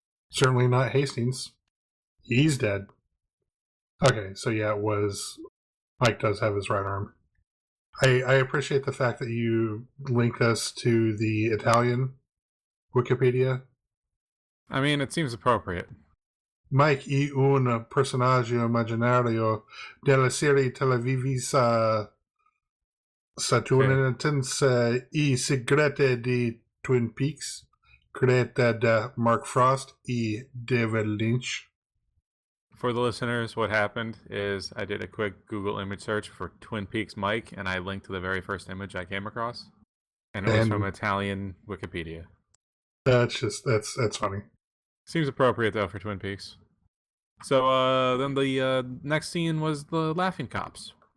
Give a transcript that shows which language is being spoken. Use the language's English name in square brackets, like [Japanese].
[English] Certainly not Hastings. He's dead. Okay, so yeah, it was... Mike does have his right arm. I appreciate the fact that you linked us to the Italian Wikipedia. I mean, it seems appropriate. [Italian] Mike è un personaggio immaginario della serie televisiva statunitense I segreti di Twin Peaks, creata da Mark Frost e David Lynch. [English] For the listeners, what happened is I did a quick Google image search for Twin Peaks Mike, and I linked to the very first image I came across, and it was from Italian Wikipedia. That's funny. Seems appropriate though for Twin Peaks. So then the next scene was the laughing cops.